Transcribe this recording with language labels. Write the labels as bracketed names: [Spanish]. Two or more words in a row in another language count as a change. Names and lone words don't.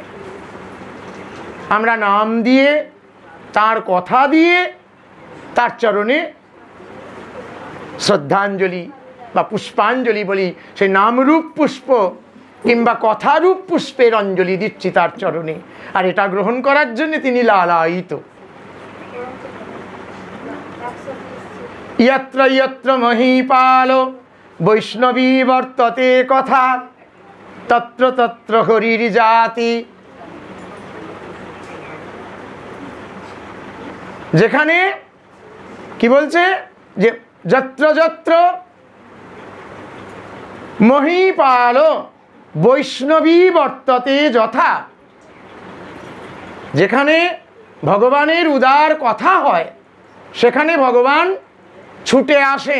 [Bangla] আমরা নাম দিয়ে, তার কথা দিয়ে, তার চরণে শ্রদ্ধাঞ্জলি বা পুষ্পাঞ্জলি বলি, সেই নামরূপ পুষ্প কিংবা কথারূপ পুষ্পের অঞ্জলি দিচ্ছি তার চরণে। আর এটা গ্রহণ করার জন্য তিনি লালায়িত। [Sanskrit] यत्र यत्र महीपाल वैष्णवी वर्तते कथा तत्र तत्र हरिर जाति। [Bangla] যেখানে কি বলছে যে [Sanskrit] যত্র যত্র মহীপাল বৈষ্ণবী বর্ততে যথা, [Bangla] যেখানে ভগবানের উদার কথা হয় সেখানে ভগবান ছুটে আসেন।